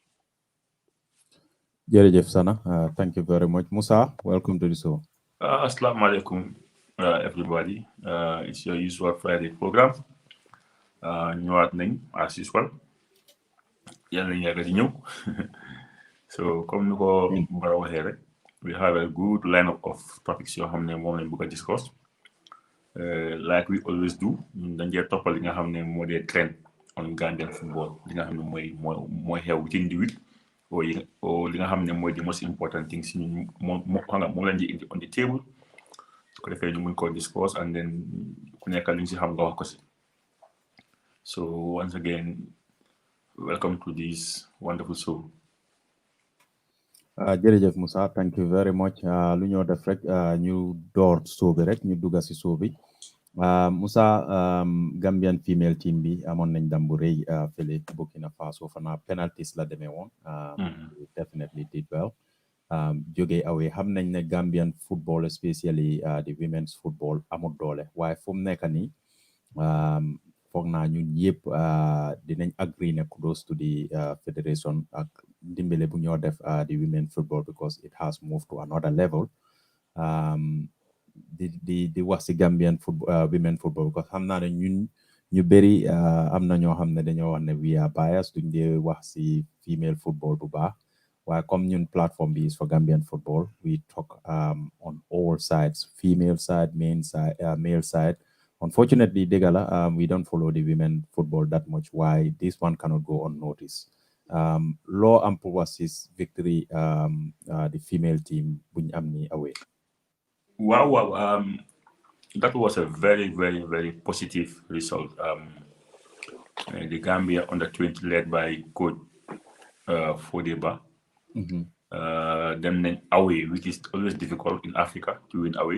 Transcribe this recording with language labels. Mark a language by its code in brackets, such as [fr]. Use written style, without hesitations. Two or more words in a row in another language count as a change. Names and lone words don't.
[wo] Jërëjëf Sana. [en] Thank you very much. Musa, welcome to the show. Assalamu alaikum, everybody. It's your usual Friday program. [wo] Ñëwaat nañ [en] as usual. [wo] Yàlla nañ yàgg di ñëw. So comme ni ko Mbara waxee rek, [en] we have a good lineup of topics [wo] yoo xam ne moom lañ bëgg a [en] discuss. Like we always do, [wo] dañ dee toppal li nga xam ne moo dee [en] trend on Gambian football, [wo] li nga xam ne mooy xew [en] within the week, [wo] or li nga xam ne mooy [en] the most important things [wo] moom lañ di indi [en] on the table. [wo] Su ko defee ñu mun ko discuss and then ku nekk li ñu si xam nga wax ko si. [en] So once again, welcome to this wonderful show. Jërëjëf Musa, thank you very much. [wo] Lu ñoo def rek ñu door show bi rek ñu dugga si show bi. Musa, [en] Gambian female team [wo] bi amoon nañ ndam bu rëy fële Burkina Faso fana penalties la demee woon. [en] Definitely did well. [wo] Jóge away xam nañ ne [en] Gambian football especially the women's football [wo] amul doole waaye fu mu nekk nii foog naa ñun yëpp dinañ agree ne [en] kudos to the federation [wo] ak ndimbale bu ñoo def [en] the women football because it has moved to another level. [wo] di wax si [en] Gambian football women football because [wo] xam naa ne ñun ñu bëri am na ñoo xam ne dañoo wax ne [en] we are biased [wo] duñ dee wax si [en] female football [wo] bu baax waaye comme ñun platform bi [en] is for Gambian football we talk on all sides female side male side unfortunately [wo] dëgg la [en] we don't follow the women football that much why this one cannot go unnoticed [wo] loo am pour wax [en] is victory the female team [wo] buñ am ni [en] away. Wow. That was a very, very, very positive result. The Gambia under 20 led by coach Fodeba. Them away, which is always difficult in Africa to win away.